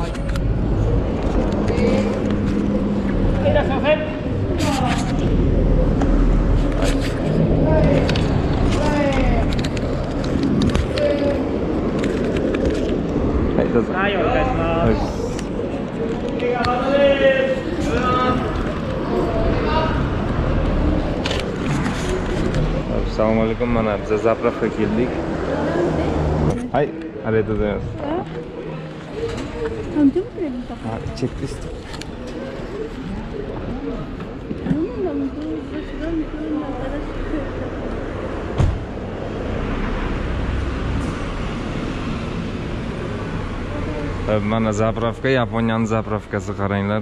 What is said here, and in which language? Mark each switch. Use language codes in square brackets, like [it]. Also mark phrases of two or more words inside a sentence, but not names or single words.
[ja] いらっしゃいませ。はい、どうぞ。はい、お願いします。はい。 [uz] Assalomu alaykum. Mana biz zapravka keldik. [ja] Hay, a りがとうございます。Chekdi. [uz] Mana zapravka, Yaponiyaning zapravkasi qaranglar.